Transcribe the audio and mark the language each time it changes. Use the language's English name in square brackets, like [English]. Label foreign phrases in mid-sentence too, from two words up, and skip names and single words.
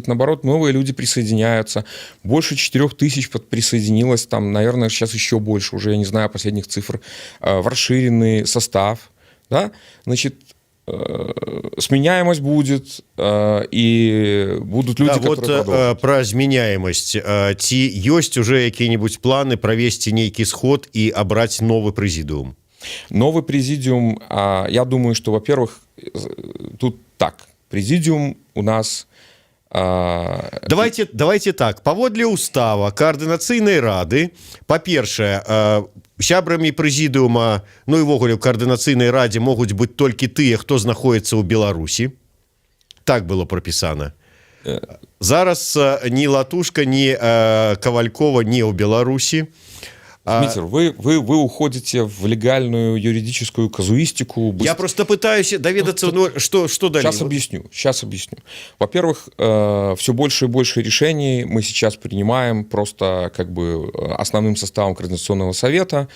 [Russian] Наоборот, новые люди присоединяются. Больше 4000 присоединилось, там, наверное, сейчас еще больше, уже я не знаю последних цифр, в расширенный состав. Да? Сменяемость будет, и будут люди, которые продолжат. Про зменяемость. [Belarusian] Ці ёсць [Russian] уже какие-нибудь планы провести некий сход и обрать новый президиум? Новый президиум, я думаю, что, во-первых, тут так, президиум у нас... Давайте так, [Belarusian] паводле устава координацыйнай рады, па-першае, сябрамі прэзідыума, і ўвогуле ў координацыйнай радзе могуць быць толькі тыя, хто знаходіцца ў Беларусі. Так было прапісана. Зараз ні Латушка, ні Кавалькова не ў Беларусі. [Russian] Дмитрий, вы уходите в легальную юридическую казуистику. Я просто пытаюсь доведаться, что далее. Сейчас объясню. Во-первых, все больше и больше решений мы сейчас принимаем просто как бы основным составом Координационного совета.